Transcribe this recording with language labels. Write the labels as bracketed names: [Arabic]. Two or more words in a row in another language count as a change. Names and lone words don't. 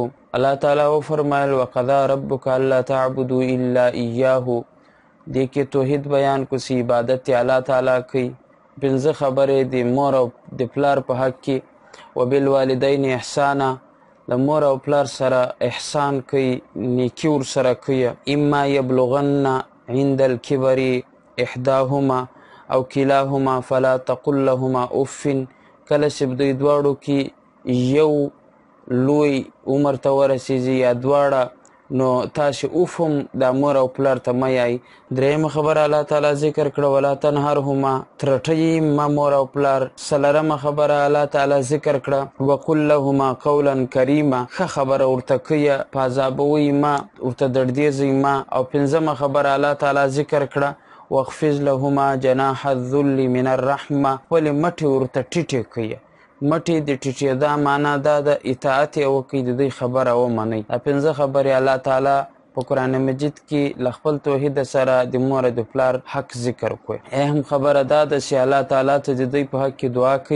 [Pashto] الله تعالی وفرمایل [Arabic] وقضا ربک الا تعبدوا الا ایاه. [Pashto] دې کې توحید بیان کو چې عبادت الله تعالی کوي. 5 خبرې د مور او د پلار په حق کې. [Arabic] وبالوالدین احسانا، [Pashto] د مور او پلار سره احسان کوي، نیکي ورسره کوي. [Arabic] اما یبلغن عند الکبر احداهما او کلاهما فلا تقل لهما اف. [Pashto] کله چې دوی دواړو کې یو لوی عمر ته ورسیږي یا دواړه، نو تاسې اوف هم د مور او پلار ته مه یایئ. درېیمه خبره الله تعالی ذکر کړه [Arabic] ولا تنهرهما، [Pashto] ترټئ مه مور او پلار. څلورمه خبره الله تعالی ذکر کړه [Arabic] وقل لهما قولا کریما، [Pashto] ښه خبره ورته کویه، په عذابوئ مه، ورته دردیږئ مه. او 5مه خبره الله تعالی ذکر کړه [Arabic] واخفض لهما جناح الذل من الرحمه، [Pashto] خپلې مټې ورته ټیټې کړئ. مټې د ټیټېدا معنا دا د اطاعت یې وکړئ، د دوی خبره ومنئ. دا 5 خبرې الله تعالی په قرآن مجید کې له خپل توحید سره د مور د پلار حق ذکر کوي. اهم خبره دا ده چې الله تعالی ته د دوی په حق کې دعا کوي.